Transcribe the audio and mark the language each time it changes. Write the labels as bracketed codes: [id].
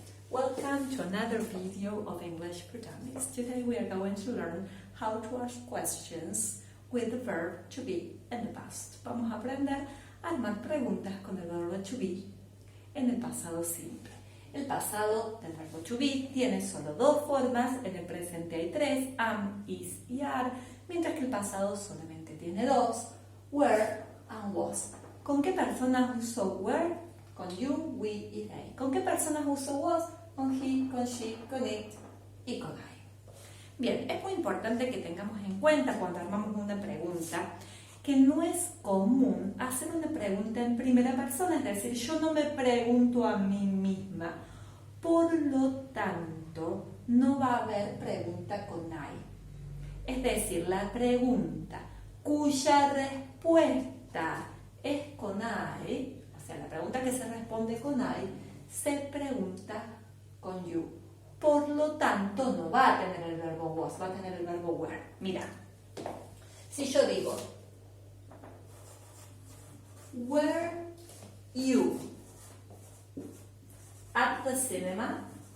[en] Welcome to another video of English for Dummies. Today we are going to learn how to ask questions with the verb to be in the past. [es] Vamos a aprender a armar preguntas con el verbo to be en el pasado simple. El pasado del verbo to be tiene solo dos formas, en el presente hay tres, am, is y are, mientras que el pasado solamente tiene dos, were and was. ¿Con qué personas uso were? Con you, we y they. ¿Con qué personas uso was? Con he, con she, con it y con I. Bien, es muy importante que tengamos en cuenta cuando armamos una pregunta que no es común hacer una pregunta en primera persona, es decir, yo no me pregunto a mí misma. Por lo tanto, no va a haber pregunta con I. Es decir, la pregunta cuya respuesta es con I, o sea, la pregunta que se responde con I, se pregunta con you. Por lo tanto, no va a tener el verbo was, va a tener el verbo were. Mira, si yo digo, [en] were you at the cinema?